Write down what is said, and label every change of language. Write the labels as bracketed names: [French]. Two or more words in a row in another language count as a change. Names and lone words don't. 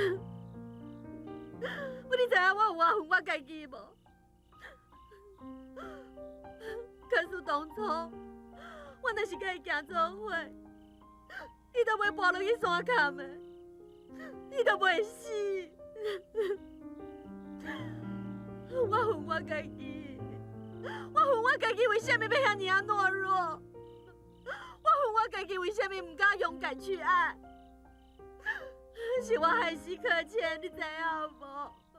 [Min Nan Chinese] 你知影我有偌恨我家己无？假使当初我若是甲伊行做伙，伊就袂跋落去山坎的，伊就袂死。我恨我家己，我恨我家己为什么要遐尼啊懦弱？我恨我家己为什么唔敢勇敢去爱？是我害死柯谦，你知影无？